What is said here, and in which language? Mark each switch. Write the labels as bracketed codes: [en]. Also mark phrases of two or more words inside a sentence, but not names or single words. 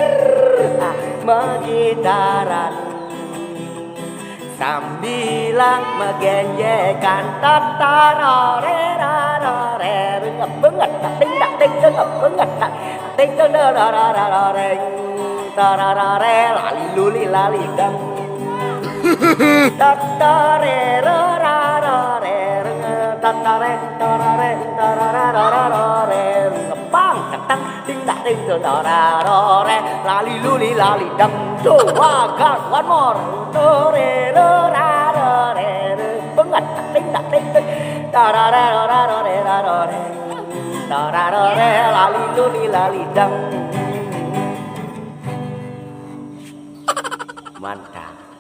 [en] megitaran, sambilang megenjekan tatarorerarare ngebenget tak ting tak ting ngebenget tak ting dororororore tararare lali luli lali dang tatarerarare tatare tarare tararararare ngepang ketang ting tak ting dororore lali luli lali dang do wagan one more dorerarare benget tak ting tak ting tararararare tararare lali luli lali dang. [id] Mantap.